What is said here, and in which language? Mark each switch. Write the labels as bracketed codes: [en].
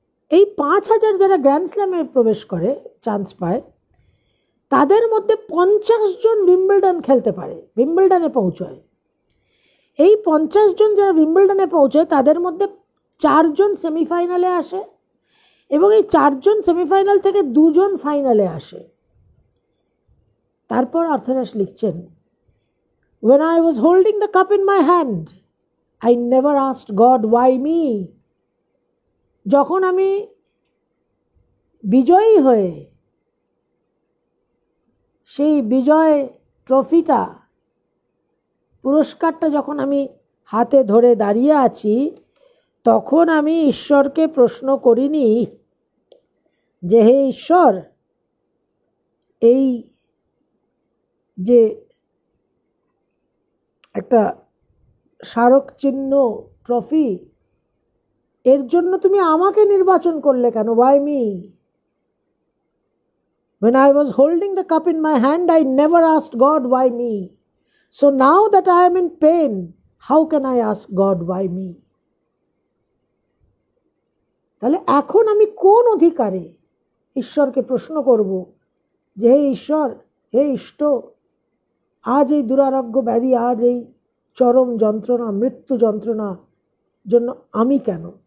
[bn] এই 5,000 যারা গ্র্যান্ড স্ল্যামে প্রবেশ করে, চান্স পায়, তাদের মধ্যে 50 জন উইম্বলডন খেলতে পারে, উইম্বলডনে পৌঁছয়। এই 50 জন যারা উইম্বলডনে পৌঁছয়, তাদের মধ্যে 4 জন সেমিফাইনালে আসে, এবং এই 4 জন সেমিফাইনাল থেকে 2 জন ফাইনালে আসে। তারপর আর্থার অ্যাশ লিখছেন, [en] When I was holding the cup in my hand, I never asked God why me. [bn] যখন আমি বিজয়ী হয়ে সেই বিজয় ট্রফিটা, পুরস্কারটা যখন আমি হাতে ধরে দাঁড়িয়ে আছি, তখন আমি ঈশ্বরকে প্রশ্ন করিনি যে হে ঈশ্বর, এই যে একটা স্মারক চিহ্ন ট্রফি, এর জন্য তুমি আমাকে নির্বাচন করলে কেন? [en] Why me? When I was holding the cup in my hand, I never asked God why me. So now that I am in pain, how can I ask God why me? [bn] তাহলে এখন আমি কোন অধিকারে ঈশ্বরকে প্রশ্ন করব যে হে ঈশ্বর, হে ইষ্ট, আজ এই দুরারোগ্য ব্যাধি, আজ এই চরম যন্ত্রণা, মৃত্যু যন্ত্রণা জন্য আমি কেন?